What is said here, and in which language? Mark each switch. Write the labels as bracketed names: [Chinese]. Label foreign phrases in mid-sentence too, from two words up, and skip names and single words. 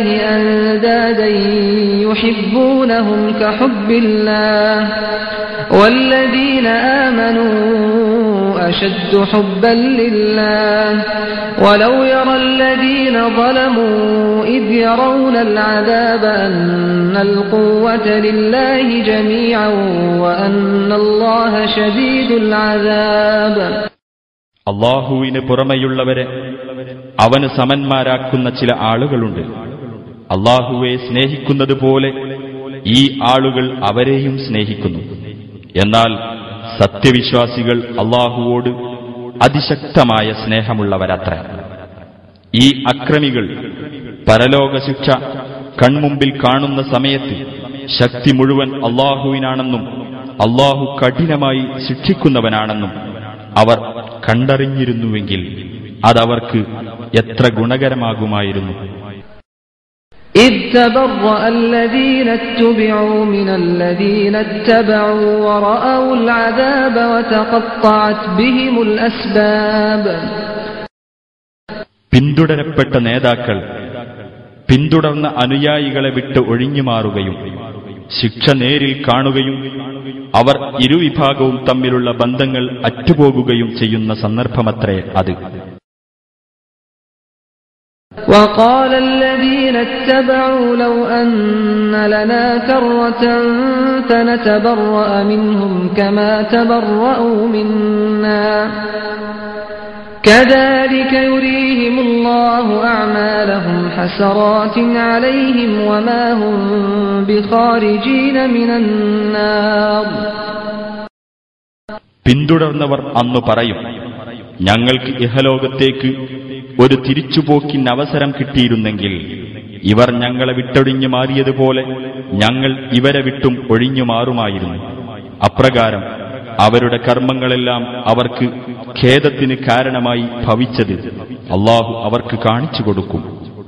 [Arabic] أندادا يحبونهم كحب الله والذين آمنوا أشد حبا لله ولو يرى الذين ظلموا إذ يرون العذاب أن القوة لله جميعا وأن الله شديد العذاب. [Malayalam] അള്ളാഹുവിന് പുറമെയുള്ളവരെ അവന് സമന്മാരാക്കുന്ന ചില ആളുകളുണ്ട്. അള്ളാഹുവെ സ്നേഹിക്കുന്നത് പോലെ ഈ ആളുകൾ അവരെയും സ്നേഹിക്കുന്നു. എന്നാൽ സത്യവിശ്വാസികൾ അള്ളാഹുവോട് അതിശക്തമായ സ്നേഹമുള്ളവരത്ര. ഈ അക്രമികൾ പരലോകശിക്ഷ കൺമുമ്പിൽ കാണുന്ന സമയത്ത് ശക്തി മുഴുവൻ അള്ളാഹുവിനാണെന്നും അള്ളാഹു കഠിനമായി ശിക്ഷിക്കുന്നവനാണെന്നും അവർ കണ്ടറിഞ്ഞിരുന്നുവെങ്കിൽ അതവർക്ക് എത്ര ഗുണകരമാകുമായിരുന്നു. [Arabic] إذ تبرأ الذين اتبعوا من الذين اتبعوا ورأوا العذاب وتقطعت بهم الأسباب. [Malayalam] പിന്തുടരപ്പെട്ട നേതാക്കൾ പിന്തുടർന്ന അനുയായികളെ വിട്ട് ഒഴിഞ്ഞുമാറുകയും ശിക്ഷ നേരിൽ കാണുകയും അവർ ഇരുവിഭാഗവും തമ്മിലുള്ള ബന്ധങ്ങൾ അറ്റുപോകുകയും ചെയ്യുന്ന സന്ദർഭമത്രേ അത്. [Arabic] وقال الذين اتبعوا لو أن لنا كرة فنتبرأ منهم كما تبرأوا منا كذلك يريهم الله أعمالهم حسرات عليهم وما هم بخارجين من النار. [Malayalam] പിന്തുടർന്നവർ അന്നു പറയും, ഞങ്ങൾക്ക് ഇഹലോകത്തേക്ക് ഒരു തിരിച്ചുപോക്കിന് അവസരം കിട്ടിയിരുന്നെങ്കിൽ ഇവർ ഞങ്ങളെ വിട്ടൊഴിഞ്ഞു മാറിയതുപോലെ ഞങ്ങൾ ഇവരെ വിട്ടും ഒഴിഞ്ഞു മാറുമായിരുന്നു. അപ്രകാരം അവരുടെ കർമ്മങ്ങളെല്ലാം അവർക്ക് ഖേദത്തിന് കാരണമായി ഭവിച്ചത് അള്ളാഹു അവർക്ക് കാണിച്ചു കൊടുക്കും.